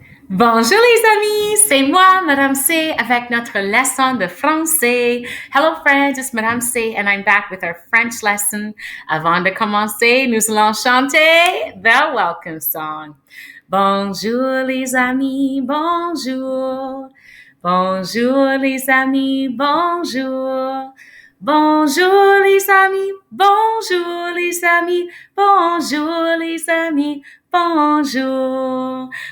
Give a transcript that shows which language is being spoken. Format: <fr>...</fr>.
<fr>Bonjour les amis, c'est moi, Madame C, avec notre leçon de français.</fr> <en>Hello friends, it's Madame C and I'm back with our French lesson.</en> <fr>Avant de commencer, nous allons chanter</fr> <en>the welcome song.</en> <fr>Bonjour les amis, bonjour. Bonjour les amis, bonjour. Bonjour les amis, bonjour les amis, bonjour les amis, bonjour.</fr>